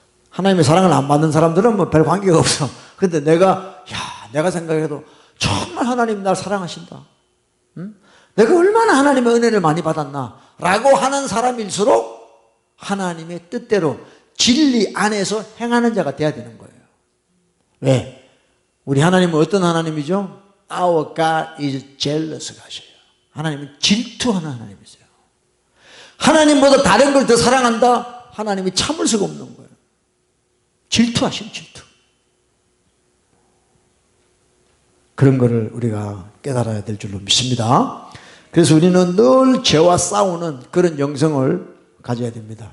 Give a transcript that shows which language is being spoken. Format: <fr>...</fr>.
<ko>하나님의 사랑을 안 받는 사람들은 뭐 별 관계가 없어. 근데 내가 생각해도 정말 하나님 날 사랑하신다. 내가 얼마나 하나님의 은혜를 많이 받았나 라고 하는 사람일수록 하나님의 뜻대로 진리 안에서 행하는 자가 돼야 되는 거예요. 왜? 우리 하나님은 어떤 하나님이죠?</ko> <en>Our God is jealous</en> <ko>가셔요. 하나님은 질투하는 하나님이세요. 하나님보다 다른 걸 더 사랑한다? 하나님이 참을 수가 없는 거예요. 질투하시는 질투. 그런 거를 우리가 깨달아야 될 줄로 믿습니다. 그래서 우리는 늘 죄와 싸우는 그런 영성을 가져야 됩니다.</ko>